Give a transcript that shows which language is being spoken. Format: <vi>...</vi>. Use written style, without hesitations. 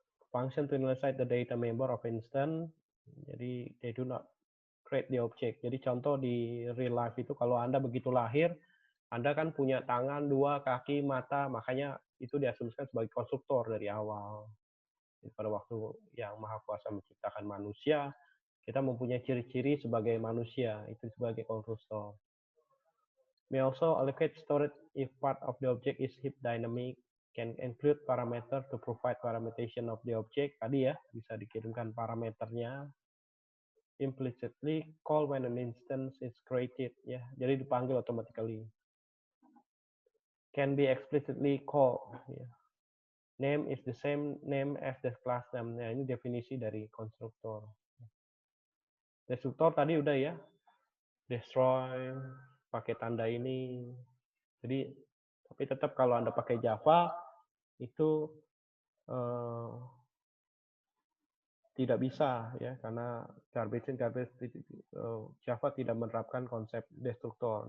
<en>Function to initialize the data member of instance.</en> <id>Jadi</id> <en>they do not create the object.</en> <id>Jadi contoh di real life itu kalau Anda begitu lahir, Anda kan punya tangan, dua, kaki, mata, makanya itu diasumsikan sebagai konstruktor dari awal. Jadi pada waktu yang Maha Kuasa menciptakan manusia, kita mempunyai ciri-ciri sebagai manusia, itu sebagai konstruktor.</id> <en>May also allocate storage if part of the object is heap dynamic, can include parameter to provide parameterization of the object.</en> <id>Tadi ya, bisa dikirimkan parameternya.</id> <en>Implicitly call when an instance is created.</en> <id>Ya, jadi dipanggil</id> <en>automatically. Can be explicitly called. Ya. Name is the same name as the class name.</en> <id>Nah, ini definisi dari konstruktor. Destruktor tadi udah ya. Destroy, pakai tanda ini. Jadi, tapi tetap kalau Anda pakai Java, itu tidak bisa ya karena garbage in garbage Java tidak menerapkan konsep destruktor.</id>